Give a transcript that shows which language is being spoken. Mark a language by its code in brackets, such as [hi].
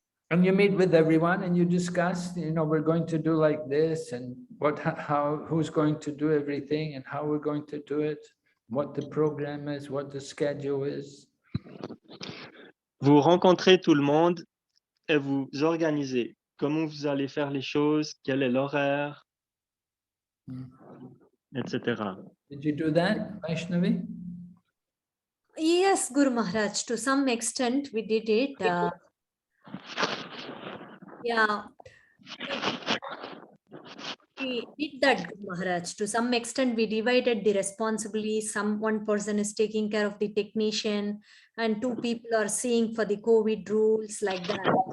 [en] And you meet with everyone and you discuss, you know, we're going to do like this and who's going to do everything and how we're going to do it, what the program is, what the schedule is. [fr] Vous rencontrez tout le monde et vous organisez comment vous allez faire les choses, quel est l'horaire, etc. [en] Did you do that, Vaishnavi? Yes, Guru Maharaj, to some extent we did it. Yeah, we did that, Guru Maharaj. To some extent, we divided the responsibilities. One person is taking care of the technician, and 2 people are seeing for the COVID rules, like that.